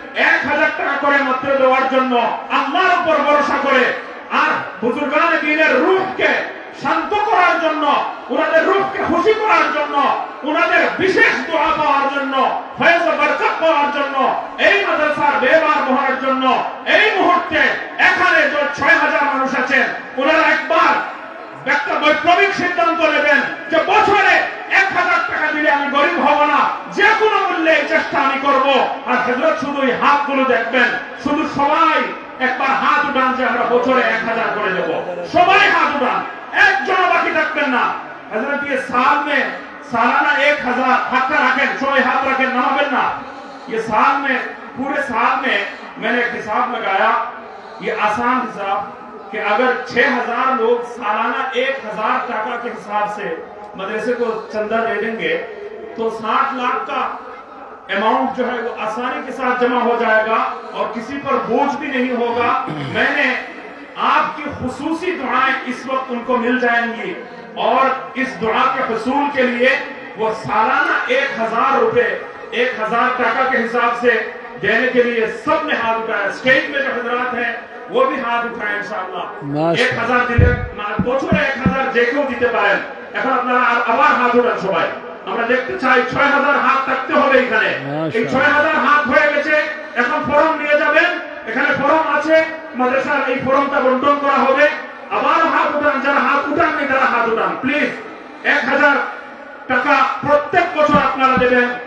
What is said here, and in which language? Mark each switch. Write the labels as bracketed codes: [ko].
[bn] 1000 টাকা করে মাত্র দেওয়ার জন্য আল্লাহর উপর ভরসা করে, আর বুজুর্গানে দ্বীনের রূহকে শান্ত করার জন্য, উনাদের রূহকে খুশি করার জন্য, উনাদের বিশেষ দোয়া পাওয়ার জন্য, ফয়েজ ও বরকত পাওয়ার জন্য, এই মাদ্রাসার ব্যবহার বহার জন্য এই মুহূর্তে এখানে যে 6000 মানুষ আছেন, ওনারা একবার একটা বৈপ্লবিক সিদ্ধান্ত নেবেন যে বছরে 1000 টাকা দিলে আমি গরিব হব না, যে কোনো মূল্যে এই চেষ্টা আমি করব। আর হযরত শুধু এই হাতগুলো দেখবেন, শুধু সবাই একবার হাত উঠান যে আমরা বছরে 1000 করে দেব। সবাই হাত উঠান, একজন বাকি থাকবেন না। [hi] हजरत ये साल में सालाना 1000 हाथ रखें, 6 हाथ रखें, नमाबें ना। ये साल में, पूरे साल में मैंने एक हिसाब लगाया, ये आसान हिसाब कि अगर 6000 लोग सालाना 1000 टाका के हिसाब से मदरसे को चंदा दे देंगे तो 60 लाख का अमाउंट जो है वो आसानी के साथ जमा हो जाएगा और किसी पर बोझ भी नहीं होगा। मैंने आपकी खुसूसी दुआएं इस वक्त उनको मिल जाएंगी और इस दुआ के हुसूल के लिए वो सालाना 1000 रुपए 1000 टाका के हिसाब से देने के लिए सब ने हाथ उठाया। स्टेज में जो हजरात हैं वो भी हाथ उठाए इंशाअल्लाह। [bn] 1000 দিলে বছরে 1000 যে কেউ দিতে পারেন। এখন আপনারা আবার হাত উঠান সবাই, আমরা দেখতে চাই 6000 হাত থাকতে হবে এখানে। এই 6000 হাত হয়ে গেছে, এখন ফরম নিয়ে যাবেন, এখানে ফরম আছে, মাদ্রাসার এই ফরমটা বন্টন করা হবে। আবার হাত উঠান, যারা হাত উঠাননি তারা হাত উঠান প্লিজ। 1000 টাকা প্রত্যেক বছর আপনারা দেবেন।